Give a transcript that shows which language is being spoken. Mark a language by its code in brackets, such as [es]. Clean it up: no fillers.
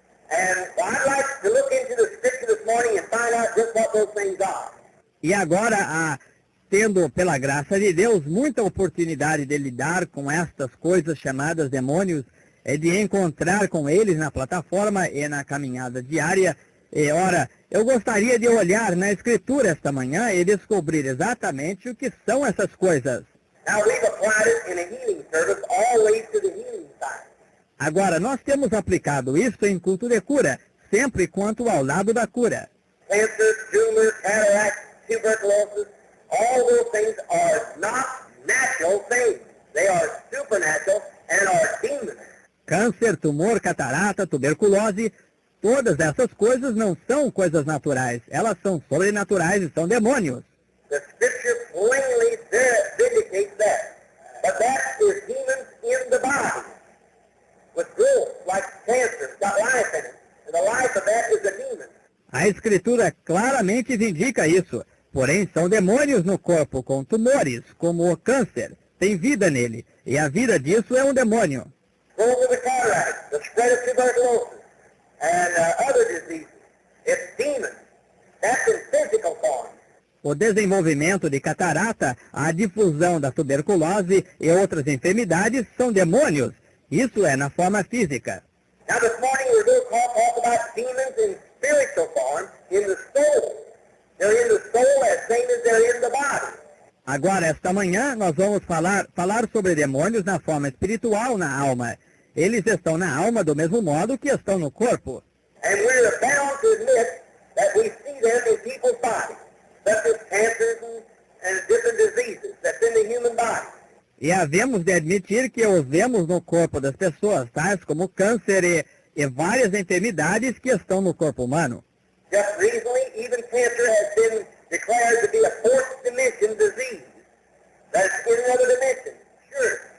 [en] And I'd like to look into the scripture this morning and find out just what those things are. [pt] E agora, tendo pela graça de Deus muita oportunidade de lidar com estas coisas chamadas demônios, de encontrar com eles na plataforma e na caminhada diária. E, ora, eu gostaria de olhar na Escritura esta manhã e descobrir exatamente o que são essas coisas. [en] Now we've applied it in a healing service always to the healing side. [pt] Agora, nós temos aplicado isso em culto de cura, sempre quanto ao lado da cura. [en] Cancer, tumor, cataract, tuberculosis, all those things are not natural things. They are supernatural and are demons. [pt] Câncer, tumor, catarata, tuberculose, todas essas coisas não são coisas naturais. Elas são sobrenaturais e são demônios. [en] The scripture plainly vindicates that. But that is demons in the body. With growth, like cancer, it's got life in it. And the life of that is a demon. [pt] A Escritura claramente indica isso. Porém, são demônios no corpo com tumores, como o câncer. Tem vida nele. E a vida disso é um demônio. [en] Growth of the cataract, the spread of tuberculosis, and other diseases. It's demons. That's in physical form. [pt] O desenvolvimento de catarata, a difusão da tuberculose e outras enfermidades são demônios. Isso é na forma física. [en] Now this morning we're going to talk about demons in spiritual form in the soul. They're in the soul as same as they're in the body. [pt] Agora, esta manhã, nós vamos falar sobre demônios na forma espiritual na alma. Eles estão na alma do mesmo modo que estão no corpo. [en] And we're bound to admit that we see them in people's bodies, such as cancers and different diseases that's in the human body. [pt] E havemos de admitir que os vemos no corpo das pessoas, tais como câncer e várias enfermidades que estão no corpo humano. [en] Just recently, even cancer has been declared to be a fourth dimension disease. That's in another dimension. Sure